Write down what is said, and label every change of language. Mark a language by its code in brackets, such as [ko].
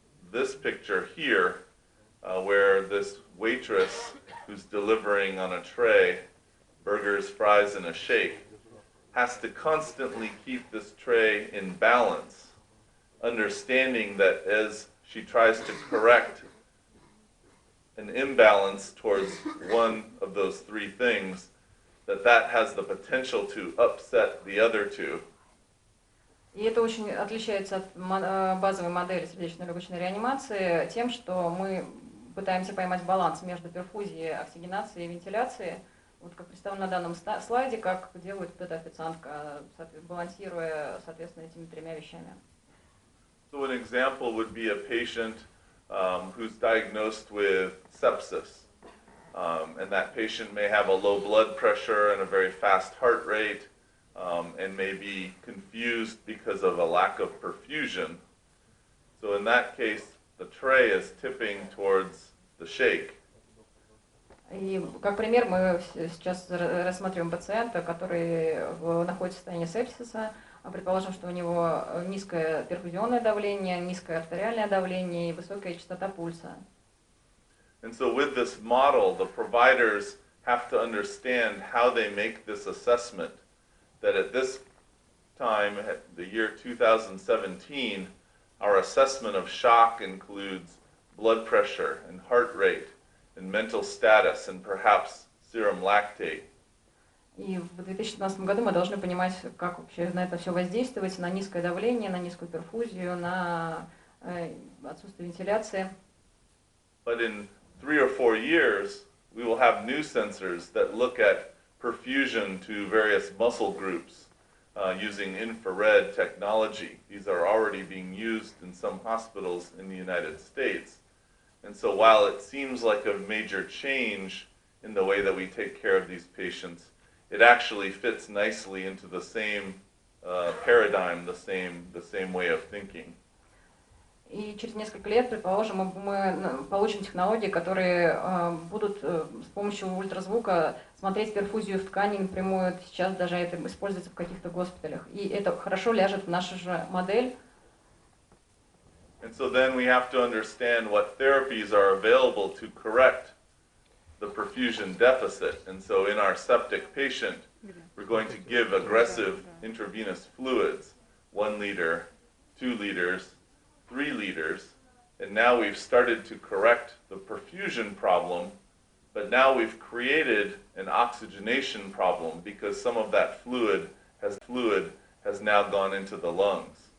[en] this picture here, where this waitress who's delivering on a tray burgers, fries, and a shake has to constantly keep this tray in balance, understanding that as she tries to correct an imbalance towards one of those 3 things, that has the potential to upset the other 2. [ru] И это очень отличается от базовой модели сердечно-легочной реанимации тем, что мы пытаемся поймать баланс между перфузией, оксигенацией и вентиляцией. Вот как представлено на данном слайде, как делает эта официантка, балансируя, соответственно, этими 3 вещами. [en] So an example would be a patient who's diagnosed with sepsis. And that patient may have a low blood pressure and a very fast heart rate, and may be confused because of a lack of perfusion. So in that case, the tray is tipping towards the shake. [ru] И как пример мы сейчас рассматриваем пациента, который находится в состоянии сепсиса. Предположим, что у него низкое перфузионное давление, низкое артериальное давление и высокая частота пульса. [en] And so with this model, the providers have to understand how they make this assessment, that at this time, at the year 2017, our assessment of shock includes blood pressure and heart rate and mental status and perhaps serum lactate. [ru] И в 2015 году мы должны понимать, как вообще на это все воздействовать, на низкое давление, на низкую перфузию, на отсутствие вентиляции. [en] But in 3 or 4 years, we will have new sensors that look at perfusion to various muscle groups using infrared technology. These are already being used in some hospitals in the United States. And so while it seems like a major change in the way that we take care of these patients, it actually fits nicely into the same paradigm, the same way of thinking. [ru] И через несколько лет, предположим, мы получим технологии, которые будут с помощью ультразвука смотреть перфузию в ткани напрямую. Сейчас даже это используется в каких-то госпиталях. И это хорошо ляжет в нашу же модель. [en] And so then we have to understand what therapies are available to correct the perfusion deficit. And so in our septic patient, we're going to give aggressive intravenous fluids, 1 liter, 2 liters, 3 liters, and now we've started to correct the perfusion problem, but now we've created an oxygenation problem because some of that fluid has now gone into the lungs.